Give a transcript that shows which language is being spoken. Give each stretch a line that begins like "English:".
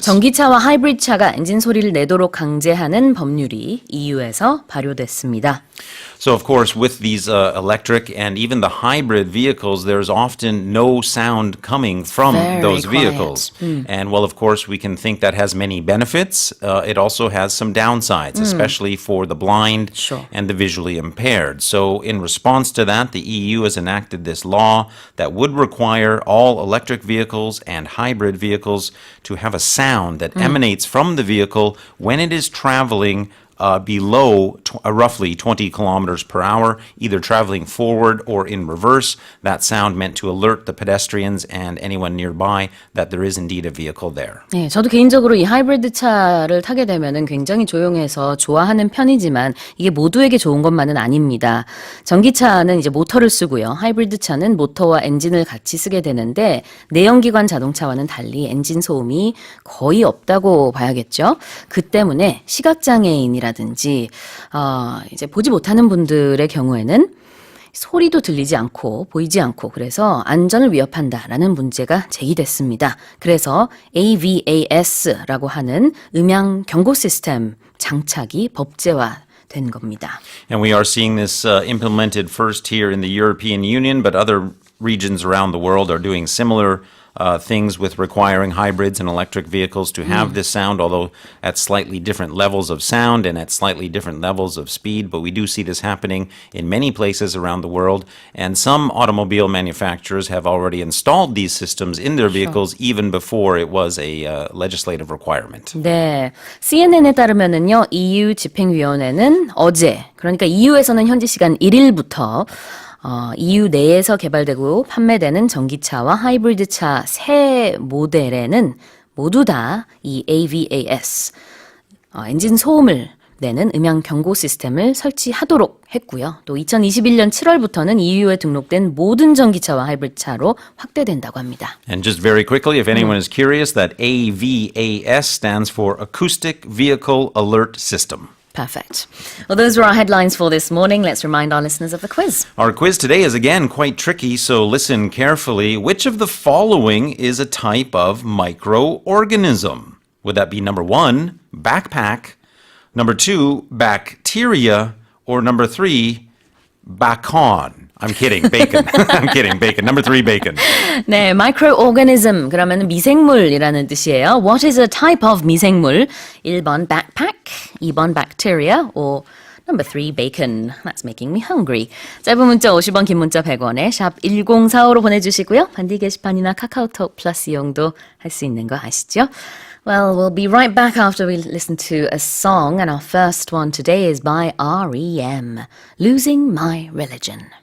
Korean: 전기차와 하이브리드 차가 엔진 소리를 내도록 강제하는 법률이 EU에서 발효됐습니다.
English: So, of course, with these electric and even the hybrid vehicles, there's often no sound coming from those vehicles. And, well, of course, we can think that has many benefits. It also has some downsides, especially for the blind and the visually impaired. So, in response to that, the EU has enacted this law that would require all electric vehicles and hybrid vehicles to have a sound that emanates from the vehicle when it is traveling below roughly 20 kilometers per hour, either traveling forward or in reverse. That sound meant to alert the pedestrians and anyone nearby that there is indeed a vehicle there.
Korean: 네, 저도 개인적으로 이 하이브리드 차를 타게 되면은 굉장히 조용해서 좋아하는 편이지만 이게 모두에게 좋은 것만은 아닙니다. 전기차는 이제 모터를 쓰고요. 하이브리드 차는 모터와 엔진을 같이 쓰게 되는데 내연기관 자동차와는 달리 엔진 소음이 거의 없다고 봐야겠죠. 그 때문에 시각장애인이라 라든지 이제 보지 못하는 분들의 경우에는 소리도 들리지 않고 보이지 않고 그래서 안전을 위협한다라는 문제가 제기됐습니다. 그래서 AVAS라고 하는 음향 경고 시스템 장착이 법제화된 겁니다.
English: And we are seeing this implemented first here in the European Union, but other regions around the world are doing similar things with requiring hybrids and electric vehicles to have this sound, although at slightly different levels of sound and at slightly different levels of speed. But we do see this happening in many places around the world. And some automobile manufacturers have already installed these systems in their vehicles even before it was a legislative requirement.
Korean: 네, CNN에 따르면은요, EU 집행위원회는 어제, 그러니까 EU에서는 현지 시간 1일부터 EU 내에서 개발되고 판매되는 전기차와 하이브리드 차 새 모델에는 모두 다 이 AVAS 엔진 소음을 내는 음향 경고 시스템을 설치하도록 했고요. 또 2021년 7월부터는 EU에 등록된 모든 전기차와 하이브리드차로 확대된다고 합니다.
English: And just very quickly, if anyone is curious, that AVAS stands for Acoustic Vehicle Alert System. Perfect. Well, those were our headlines for this morning. Let's remind our listeners of the quiz. Our quiz today is again quite tricky, so listen carefully. Which of the following is a type of microorganism? Would that be number 1, backpack, number 2, bacteria, or number 3, bacon? I'm kidding, bacon. I'm kidding, bacon. Number 3, bacon.
Korean: 네, microorganism 그러면 미생물이라는 뜻이에요.
English: What is a type of 미생물? 1번 backpack, 2번 bacteria, or number 3, bacon. That's making me hungry.
Korean: 짧은 문자 50원, 긴 문자 100원에 샵 1045로 보내주시고요. 반디 게시판이나 카카오톡 플러스 이용도 할 수 있는 거 아시죠?
English: Well, we'll be right back after we listen to a song, and our first one today is by REM, Losing My Religion.